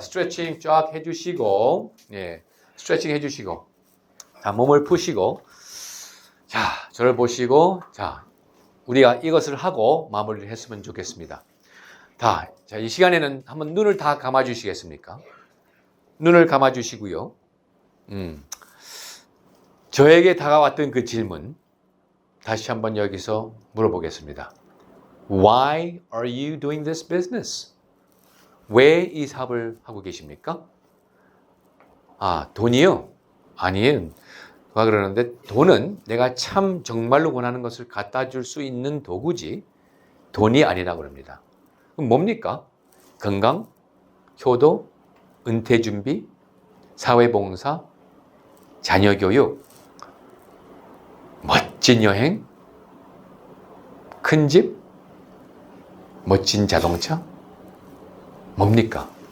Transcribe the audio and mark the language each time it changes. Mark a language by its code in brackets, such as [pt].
[ko] 스트레칭 쫙 해주시고 예, 스트레칭 해주시고 자, 몸을 푸시고 자, 저를 보시고 자, 우리가 이것을 하고 마무리를 했으면 좋겠습니다. 자, 이 시간에는 한번 눈을 다 감아 주시겠습니까? 눈을 감아 주시고요. 저에게 다가왔던 그 질문 다시 한번 여기서 물어보겠습니다. [en] Why are you doing this business? [ko] 왜 이 사업을 하고 계십니까? 돈이요? 아니에요. 누가 그러는데 돈은 내가 참 정말로 원하는 것을 갖다 줄 수 있는 도구지 돈이 아니라고 합니다. 그럼 뭡니까? 건강, 효도, 은퇴 준비, 사회봉사, 자녀 교육, 멋진 여행, 큰 집, 멋진 자동차, 뭡니까?